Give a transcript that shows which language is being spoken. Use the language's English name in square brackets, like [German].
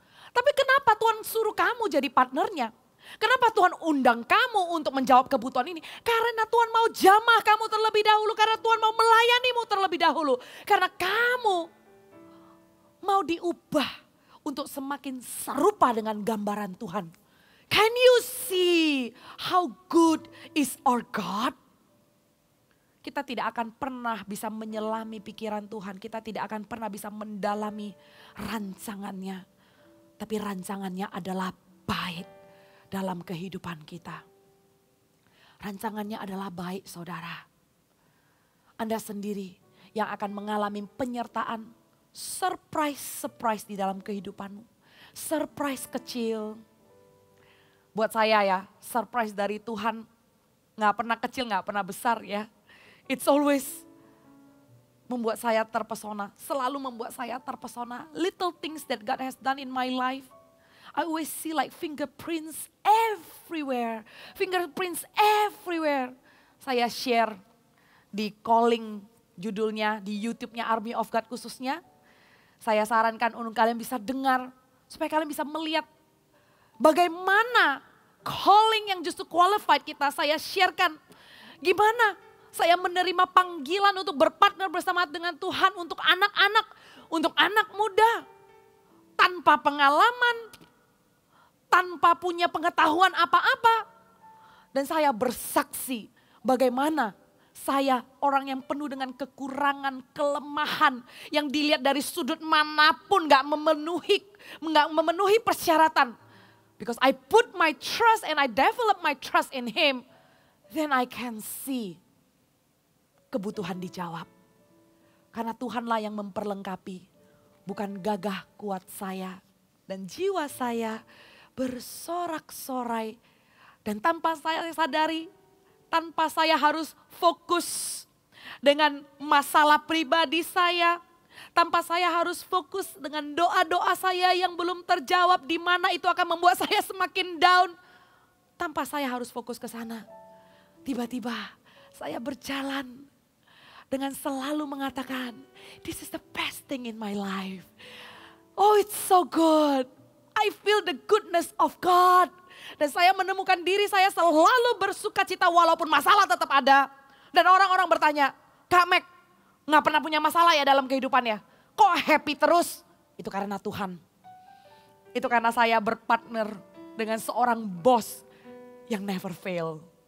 [Indonesian] Tapi kenapa Tuhan suruh kamu jadi partnernya? Kenapa Tuhan undang kamu untuk menjawab kebutuhan ini? Karena Tuhan mau jamah kamu terlebih dahulu. Karena Tuhan mau melayanimu terlebih dahulu. Karena kamu mau diubah untuk semakin serupa dengan gambaran Tuhan. [English] Can you see how good is our God? [Indonesian] Kita tidak akan pernah bisa menyelami pikiran Tuhan. Kita tidak akan pernah bisa mendalami rancangannya. Tapi rancangannya adalah baik dalam kehidupan kita. Rancangannya adalah baik, saudara. Anda sendiri yang akan mengalami penyertaan surprise di dalam kehidupanmu. Surprise kecil. Buat saya ya, surprise dari Tuhan gak pernah kecil, gak pernah besar ya. [English] It's always [Indonesian] membuat saya terpesona, selalu membuat saya terpesona. [English] Little things that God has done in my life. I always see like fingerprints everywhere. Fingerprints everywhere. [Indonesian] Saya share di Calling judulnya, di YouTube-nya Army of God khususnya. Saya sarankan untuk kalian bisa dengar, supaya kalian bisa melihat bagaimana calling yang justru qualified kita. Saya sharekan gimana saya menerima panggilan untuk berpartner bersama dengan Tuhan untuk anak-anak, untuk anak muda. Tanpa pengalaman, tanpa punya pengetahuan apa-apa. Dan saya bersaksi bagaimana saya orang yang penuh dengan kekurangan, kelemahan. Yang dilihat dari sudut manapun gak memenuhi persyaratan. [English] Because I put my trust and I develop my trust in Him. Then I can see [Indonesian] kebutuhan dijawab. Karena Tuhanlah yang memperlengkapi. Bukan gagah kuat saya dan jiwa saya bersorak-sorai. Dan tanpa saya sadari, tanpa saya harus fokus dengan masalah pribadi saya. Tanpa saya harus fokus dengan doa-doa saya yang belum terjawab, di mana itu akan membuat saya semakin down. Tanpa saya harus fokus ke sana. Tiba-tiba saya berjalan dengan selalu mengatakan, [English] this is the best thing in my life. Oh, it's so good. I feel the goodness of God. [Indonesian] Dan saya menemukan diri saya selalu bersuka cita walaupun masalah tetap ada. Dan orang-orang bertanya, Kak Meg, gak pernah punya masalah ya dalam kehidupannya? Kok happy terus? Itu karena Tuhan. Itu karena saya berpartner dengan seorang bos yang [English] never fail.